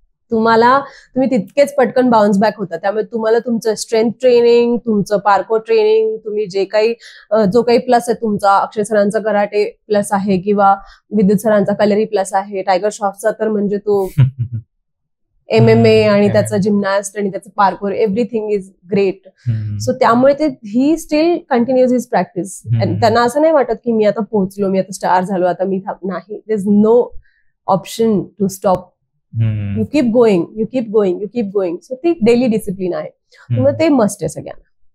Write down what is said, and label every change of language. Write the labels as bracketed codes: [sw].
[mr] तुम्ही तितकेच पटकन बाउन्स बॅक होता. त्यामुळे तुम्हाला तुमचं स्ट्रेंथ ट्रेनिंग, तुमचं पार्कोर ट्रेनिंग, तुम्ही जो काही प्लस आहे तुमचा, अक्षय सरांचा कराटे प्लस आहे किंवा विद्युत सरांचा कलरी प्लस आहे, टायगर श्रॉफचा तर म्हणजे तो MMA आणि त्याचा जिमनास्ट आणि त्याचं parkour, [en] Everything is great. [mr] So त्यामुळे [en] He still continues his practice. [mr] त्यांना असं नाही वाटत की मी आता पोहोचलो, मी आता स्टार झालो, आता मी नाही. [en] There is no option to stop. You keep going. [mr] So ती डेली डिसिप्लिन आहे, मग ते मस्ट आहे सगळ्यांना.